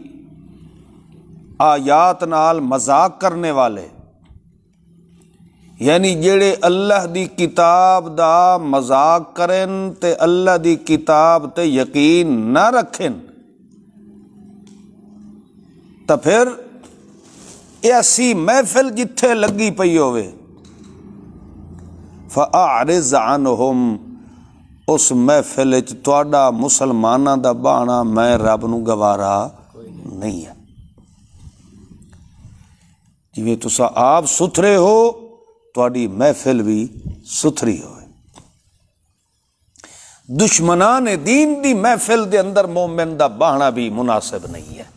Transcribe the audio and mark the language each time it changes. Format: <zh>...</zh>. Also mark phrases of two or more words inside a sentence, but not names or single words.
<pa>آیات نال مذاق کرنے والے، یعنی جڑے اللہ دی کتاب دا مذاق کرن تے اللہ دی کتاب تے یقین نہ رکھن، تو پھر ایسی محفل جتھے لگی پئی ہوئے</pa> <ar>فَأَعْرِضْ عَنْهُمْ،</ar> <pa>اس محفل وچ تہاڈا مسلماناں دا بہنا میں رب نو گوارا نہیں ہے. جویں تسا آپ ستھرے ہو تہاڈی محفل بھی ستھری ہوئے. دشمنان دین دی محفل دے اندر مومن دا بہنا بھی مناسب نہیں ہے.</pa>